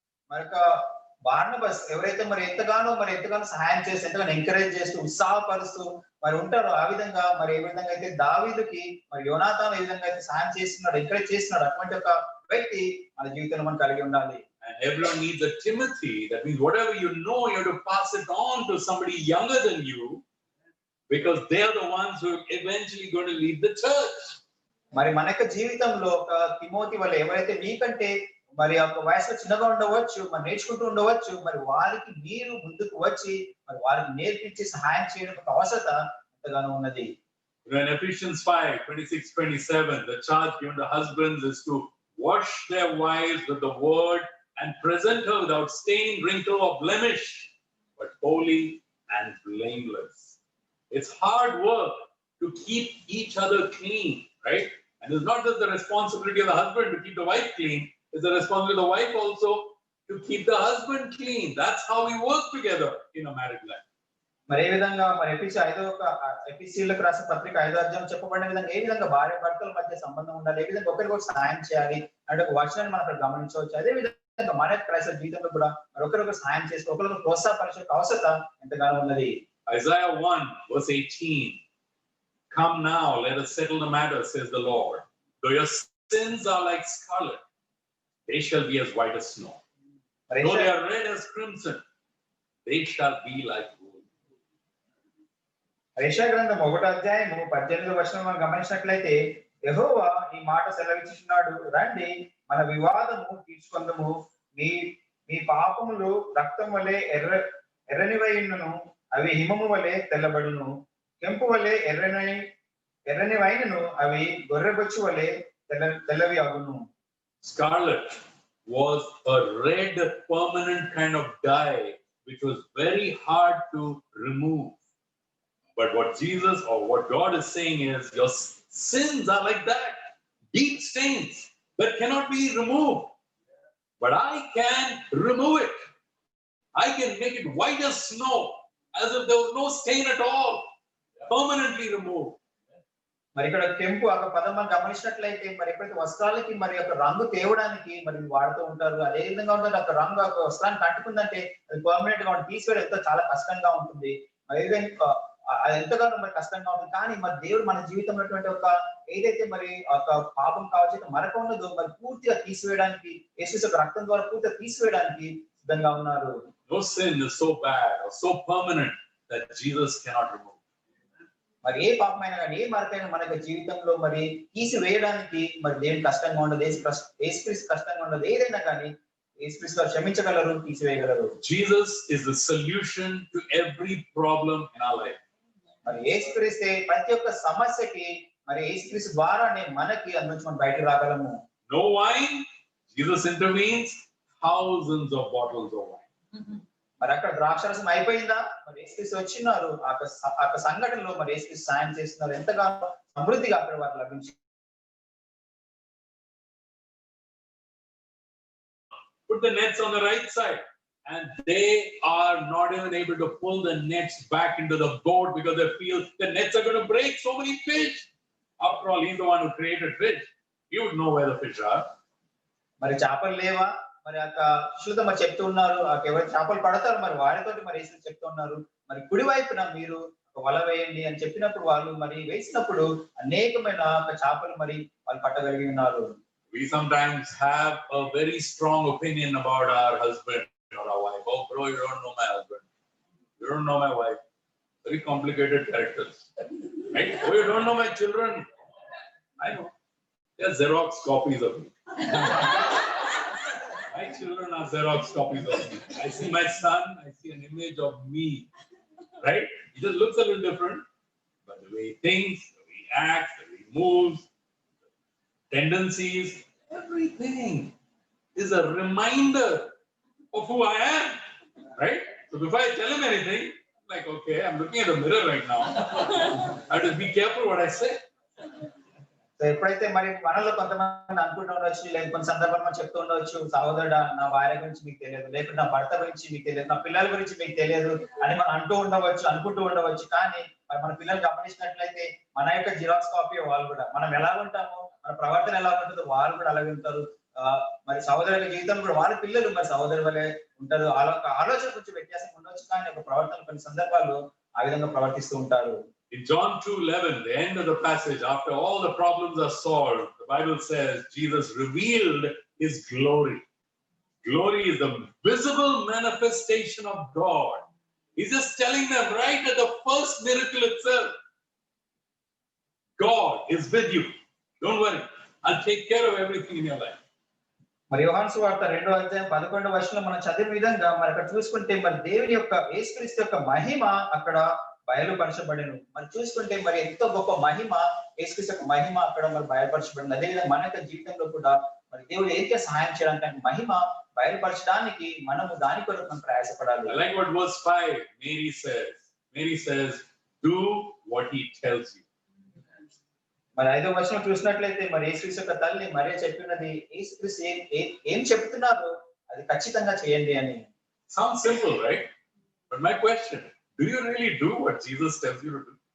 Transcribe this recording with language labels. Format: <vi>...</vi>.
<te>మరొక బార్నబస్ ఎవరైతే మరి ఎంతగానో సహాయం చేసి ఎంతగానో ఎంకరేజ్ చేస్తూ ఉత్సాహపరుస్తూ మరి ఉంటారో ఆ విధంగా మరి ఏ విధంగా అయితే దావీదుకి మరి యోనాతాను ఏ విధంగా అయితే సహాయం చేస్తున్నాడు, ఎంకరేజ్ చేస్తున్నాడు, అటువంటి ఒక వ్యక్తి మన జీవితంలో మనం కలిగి ఉండాలి.</te> <en>And everyone needs a Timothy. That means whatever you know, you have to pass it on to somebody younger than you, because they are the ones who are eventually going to lead the church.</en> <te>మరి మన యొక్క జీవితంలో ఒక Timothy వల్ల ఎవరైతే మీకంటే మరి ఒక వయసులో చిన్నగా ఉండవచ్చు, మరి నేర్చుకుంటూ ఉండవచ్చు, మరి వారికి మీరు ముందుకు వచ్చి మరి వారికి నేర్పించి సహాయం చేయడం ఒక అవసరత ఎంతగానో ఉన్నది.</te> <en>In Ephesians 5:26-27, the charge given to husbands is to wash their wives with the word and present her without stain, wrinkle, or blemish, but holy and blameless. It's hard work to keep each other clean, right? And it's not just the responsibility of the husband to keep the wife clean, it's the responsibility of the wife also to keep the husband clean. That's how we work together in a married life.</en> <te>మరి ఏ విధంగా మరి ఎఫీసీలకు రాసిన పత్రిక 5వ అధ్యాయం చెప్పబడిన విధంగా ఏ విధంగా భార్య భర్తల మధ్య సంబంధం ఉండాలి, ఏ విధంగా ఒకరికొకరు సహాయం చేయాలి అంటే ఒక వచనాన్ని మనం అక్కడ గమనించవచ్చు. అదే విధంగా మన క్రైస్తవ జీవితంలో కూడా మరి ఒకరికొకరు సహాయం చేసి ఒకరికొకరు ప్రోత్సాహపరిచే అవసరత ఎంతగానో ఉన్నది.</te> <en>Isaiah 1:18, come now, let us settle the matter, says the Lord. Though your sins are like scarlet, they shall be as white as snow. Though they are red as crimson, they shall be like wool.</en> <te>యెషయా గ్రంథం 1వ అధ్యాయం 18వ వచనం మనం గమనించినట్లయితే యెహోవా ఈ మాట సెలవిస్తున్నాడు, రండి మన వివాదము తీర్చుకొందుము, మీ పాపములు రక్తం వలె ఎర్రనివైనను అవి హిమము వలె తెల్లబడును, కెంపు వలె ఎర్రనివైనను అవి గొర్రెబొచ్చు వలె తెల్లవి అగును.</te> <en>Scarlet was a red permanent kind of dye which was very hard to remove. But what Jesus or what God is saying is your sins are like that, deep stains that cannot be removed. But I can remove it. I can make it white as snow, as if there was no stain at all, permanently removed.</en> <te>మరి ఇక్కడ కెంపు ఒక పదం మనం గమనించినట్లయితే మరి ఎప్పుడైతే వస్త్రాలకి మరి ఒక రంగు తేవడానికి మరి వాడుతూ ఉంటారు, అదే విధంగా ఉంటుంది ఒక రంగు ఒక వస్త్రానికి అంటుకుందంటే అది పర్మనెంట్ గా తీసివేయడం ఎంతో చాలా కష్టంగా ఉంటుంది. మరి అది ఎంతగానో మరి కష్టంగా ఉంటుంది. కానీ మరి దేవుడు మన జీవితంలో ఒక ఏదైతే మరి ఒక పాపం కావచ్చు మరక ఉన్నదో మరి పూర్తిగా తీసివేయడానికి యేసు యొక్క రక్తం ద్వారా పూర్తిగా తీసివేయడానికి సిద్ధంగా ఉన్నారు.</te> <en>No sin is so bad or so permanent that Jesus cannot remove.</en> <te>మరి ఏ పాపమైనా కానీ ఏ మరకైనా మన జీవితంలో మరి తీసివేయడానికి మరి దేవుని కష్టంగా ఉండదు, యేసుక్రీస్తు కష్టంగా ఉండదు. ఏదైనా కానీ యేసుక్రీస్తు గారు క్షమించగలరు, తీసివేయగలరు.</te> <en>Jesus is the solution to every problem in our life.</en> <te>మరి యేసుక్రీస్తే ప్రతి ఒక్క సమస్యకి మరి యేసుక్రీస్తు ద్వారానే మనకి అందులో మనం బయటకు రాగలము.</te> <en>No wine, Jesus intervenes, thousands of bottles of wine.</en> <te>మరి అక్కడ ద్రాక్షరసం అయిపోయిందా, మరి యేసుక్రీస్తు వచ్చినారు, ఆ సంఘటనలో మరి యేసుక్రీస్తు సాయం చేస్తున్నారు, ఎంతగానో సమృద్ధిగా అక్కడ వారు లభించి.</te> <en>Put the nets on the right side. and they are not even able to pull the nets back into the boat because they feel the nets are going to break. So many fish. After all, he's the one who created fish. He would know where the fish are.</en> <te>మరి చేపలు లేవా? మరి ఆ శిష్యులతో మరి చెప్తూ ఉన్నారు, ఎవరు చేపలు పడతారు మరి వారితో మరి యేసు చెప్తూ ఉన్నారు, మరి కుడి వైపున మీరు ఒక వల వేయండి అని చెప్పినప్పుడు వాళ్ళు మరి వేసినప్పుడు అనేకమైన చేపలు మరి వాళ్ళు పట్టగలిగి ఉన్నారు.</te> <en>We sometimes have a very strong opinion about our husband or our wife. Oh, bro, you don't know my husband. You don't know my wife. Very complicated characters. Right? Oh, you don't know my children. I know. They are Xerox copies of me. My children are Xerox copies of me. I see my son, I see an image of me. Right? He just looks a little different. But the way he thinks, the way he acts, the way he moves, tendencies, everything is a reminder of who I am, right? So before I tell him anything, I'm like, okay, I'm looking at the mirror right now. I have to be careful what I say.</en> <te>So ఎప్పుడైతే మరి మనలో కొంతమంది అనుకుంటూ ఉండొచ్చు, లేదా కొన్ని సందర్భాలు మనం చెప్తూ ఉండవచ్చు, సహోదరుడా నా భార్య గురించి మీకు తెలియదు, లేకపోతే నా భర్త గురించి మీకు తెలియదు, నా పిల్లల గురించి మీకు తెలియదు అని మనం అనుకుంటూ ఉండవచ్చు. కానీ మరి మన పిల్లలు గమనించినట్లయితే మన యొక్క జిరాక్స్ కాపీ వాళ్ళు కూడా, మనం ఎలా ఉంటామో మన ప్రవర్తన ఎలా ఉంటుందో వాళ్ళు కూడా అలాగే ఉంటారు. మరి సహోదరుల జీవితం కూడా వాళ్ళ పిల్లలు మరి సహోదరు వలె ఉంటారు. ఆలోచన కొంచెం వ్యత్యాసం ఉండొచ్చు, కానీ ఒక ప్రవర్తన కొన్ని సందర్భాల్లో ఆ విధంగా ప్రవర్తిస్తూ ఉంటారు.</te> <en>In John 2:11, the end of the passage, after all the problems are solved, the Bible says Jesus revealed his glory. Glory is the visible manifestation of God. He's just telling them right at the first miracle itself, God is with you. Don't worry. I'll take care of everything in your life.</en> <te>మరి యోహాను సువార్త 2వ అధ్యాయం 11వ వచనంలో మనం చదివిన విధంగా మరి అక్కడ చూసుకుంటే మరి దేవుని యొక్క యేసుక్రీస్తు యొక్క మహిమ అక్కడ బయలుపరచబడను. మరి చూసుకుంటే మరి ఎంతో గొప్ప మహిమ, యేసుక్రీస్తు యొక్క మహిమ అక్కడ మరి బయలుపరచబడింది. అదేవిధంగా మన యొక్క జీవితంలో కూడా మరి దేవుడు ఏదైతే సహాయం చేయడానికి మహిమ బయలుపరచడానికి మనము దాని కొరకు మనం ప్రయాసపడాలి.</te> <en>I like what verse 5 Mary says, do what he tells you.</en> <te>మరి 5వ వచనం చూసినట్లయితే మరి యేసుక్రీస్తు యొక్క తల్లి మరియ చెప్పినది, యేసుక్రీస్తు ఏం చెప్తున్నారు అది ఖచ్చితంగా చేయండి అని.</te> <en>Sounds simple, right? But my question, do you really do what Jesus tells you to do?</en>